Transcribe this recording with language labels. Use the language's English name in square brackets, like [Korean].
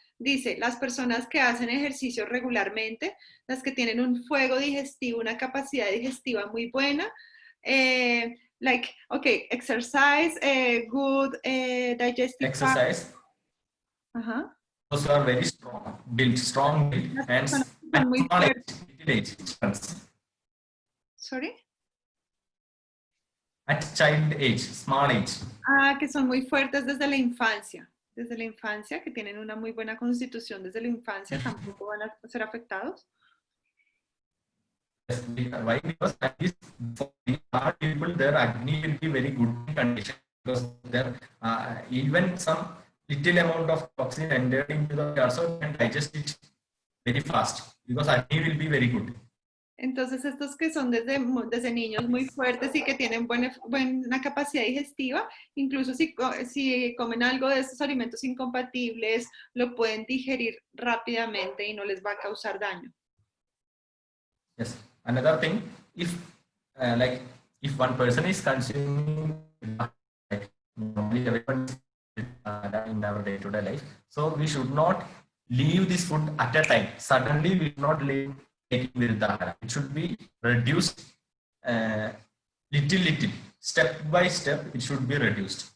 [Spanish] Dice, las personas que hacen ejercicio regularmente, las que tienen un fuego digestivo, una capacidad digestiva muy buena, [English] like, okay, exercise, good digestive Exercise. Those are very strong build, and small age. Sorry? At child age, small age. [Spanish] Ah, que son muy fuertes desde la infancia. Desde la infancia, que tienen una muy buena constitución desde la infancia, tampoco van a ser afectados. [English] Yes, why? Because at least for the hard people, their Agni will be very good condition, because there even some little amount of toxin entered into the also can digest it very fast, because Agni will be very good. [Spanish] Entonces estos que son desde niños muy fuertes y que tienen buena capacidad digestiva, incluso si comen algo de estos alimentos incompatibles, lo pueden digerir rápidamente y no les va a causar daño. [English] Yes. Another thing, if if one person is consuming, like normally everyone in our day-to-day life, so we should not leave this food at a time. Suddenly we should not leave taking Virudhahara. It should be reduced little, step by step. It should be reduced.